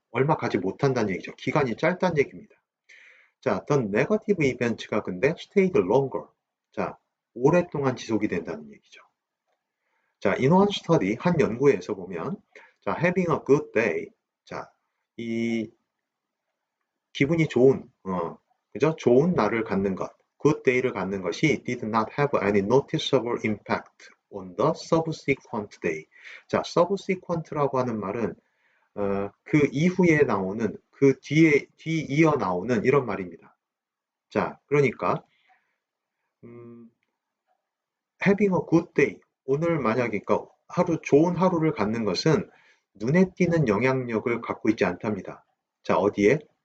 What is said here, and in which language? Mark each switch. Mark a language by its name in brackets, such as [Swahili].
[Korean] 얼마 가지 못한다는 얘기죠. 기간이 짧다는 얘기입니다. [English] 자, the negative event가 근데 stayed longer. [Korean] 자, 오랫동안 지속이 된다는 얘기죠. [English] 자, in one study, [Korean] 한 연구에서 보면, [English] 자, having a good day. [Korean] 자, 이 기분이 좋은, 그죠? 좋은 날을 갖는 것, [English] good day를 갖는 것이 did not have any noticeable impact on the subsequent day. [Korean] 자, subsequent라고 하는 말은 그 이후에 나오는, 뒤이어 나오는 이런 말입니다. 자, 그러니까 [English] having a good day, [Korean] 오늘 만약에 그러니까 좋은 하루를 갖는 것은 눈에 띄는 영향력을 갖고 있지 않답니다. 자, 어디에?